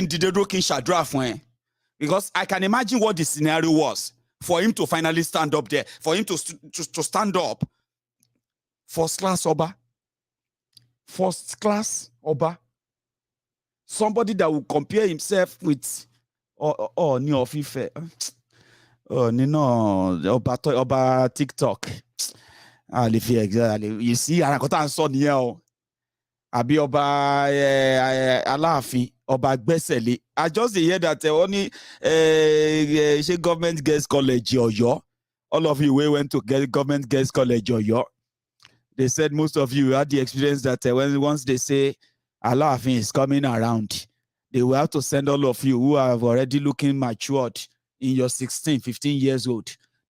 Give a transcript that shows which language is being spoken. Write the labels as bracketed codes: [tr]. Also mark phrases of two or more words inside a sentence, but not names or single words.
[en] Because I can imagine what the scenario was for him to finally stand up there, for him to stand up. First class Oba. Somebody that will compare himself with Ni of Ife. Oba TikTok. You see, Abi Oba Alaafin, Oba Gbesele. I just hear that only government girls college Oyo. All of you went to get government girls college Oyo. They said most of you had the experience that once they say Alaafin is coming around, they will have to send all of you who are already looking matured in your 16, 15 years old.